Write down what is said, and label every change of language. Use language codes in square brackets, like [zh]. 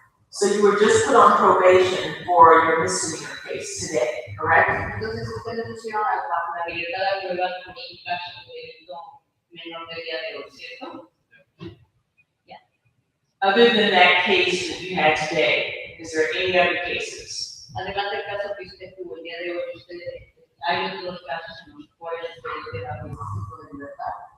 [en] So you were just put on probation for your misdemeanor case today, correct? [es] Entonces usted le pusieron bajo la libertad de pruebas por un caso de delito menor de día de hoy, ¿cierto? [en] Other than that case that you had today, is there any other cases? [es] Además del caso que usted tuvo el día de hoy, hay otros casos en los cuales usted ha algún tipo de libertad.